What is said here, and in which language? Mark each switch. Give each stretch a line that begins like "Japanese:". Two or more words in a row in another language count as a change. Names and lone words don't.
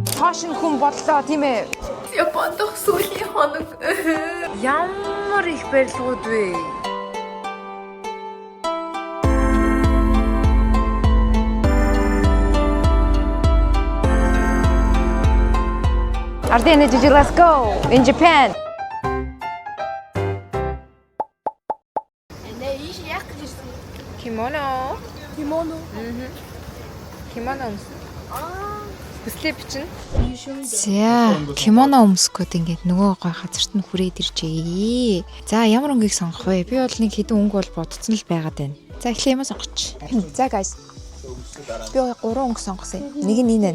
Mongolian: фашн хүн боллоо тийм ээ. Японд сүүлийн хоног Ямар их барилгууд вэ?
English: Ardenne, did you let's go in Japan? Kimono. Kimono.
Mongolian: Kimono өмсөн. Хүслээ бичнэ. За, кимоно өмсгөөд ингээд нөгөө гой газарт нь хүрээд иржээ. За, ямар өнгийг сонгох вэ? Би бол нэг хэдэн өнгө бол бодцсон л байгаад байна. За, эхлээ юм сонгоч. За, guys. Би 3 өнгө сонгосон. Нэг нь энэ.